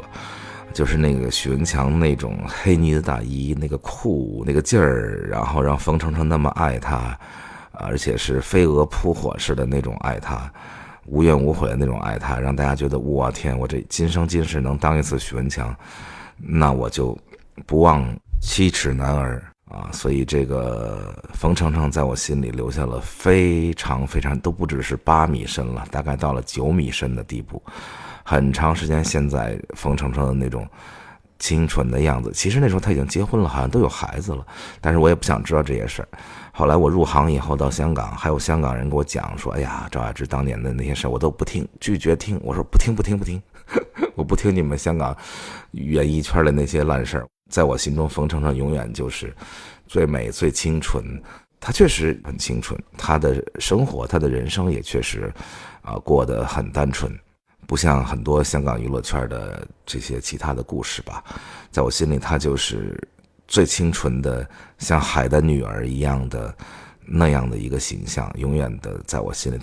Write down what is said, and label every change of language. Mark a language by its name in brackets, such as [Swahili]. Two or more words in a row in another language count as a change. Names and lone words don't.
[Chinese] 就是那個許文強那種黑呢子大衣，那個酷那個勁兒，然後讓馮程程那麼愛他，而且是飛蛾撲火似的那種愛他，無怨無悔的那種愛他，讓大家覺得我天，我這今生今世能當一次許文強，那我就不忘7尺男兒所以這個馮程程在我心裡留下了非常非常，都不只是8米深了，大概到了9米深的地步。很長時間，現在馮程程的那種清純的樣子，其實那時候他已經結婚了，好像都有孩子了，但是我也不想知道這些事兒。後來我入行以後到香港，還有香港人給我講說，哎呀，趙雅芝當年的那些事兒我都不聽，拒絕聽。我說不聽我不聽你們香港演藝圈的那些爛事兒。在我心中，馮程程永遠就是最美最清純，他確實很清純，他的生活他的人生也確實過得很單純，不像很多香港娛樂圈的這些其他的故事吧。在我心裡，他就是最清純的，像海的女兒一樣的那樣的一個形象，永遠的在我心裡。